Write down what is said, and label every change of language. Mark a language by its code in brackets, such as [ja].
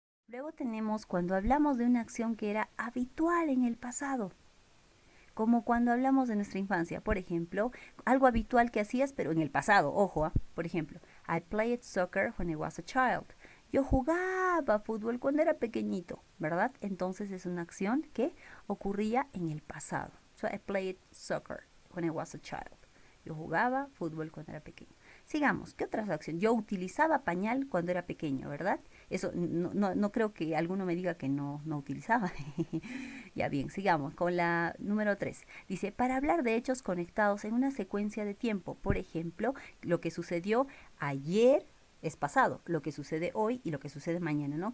[es] Luego tenemos cuando hablamos de una acción que era habitual en el pasado, como cuando hablamos de nuestra infancia. Por ejemplo, algo habitual que hacías, pero en el pasado, ojo, por ejemplo, [en] I played soccer when I was a child. [es] Yo jugaba fútbol cuando era pequeñito, ¿verdad? Entonces es una acción que ocurría en el pasado. [en] So I played soccer when I was a child. [es] Yo jugaba fútbol cuando era pequeño. Sigamos, ¿qué otra acción? Yo utilizaba pañal cuando era pequeño, ¿verdad? Eso no creo que alguno me diga que no utilizaba. Ya bien, sigamos con la número 3. Dice, para hablar de hechos conectados en una secuencia de tiempo, por ejemplo, lo que sucedió ayer es pasado, lo que sucede hoy y lo que sucede mañana, ¿no?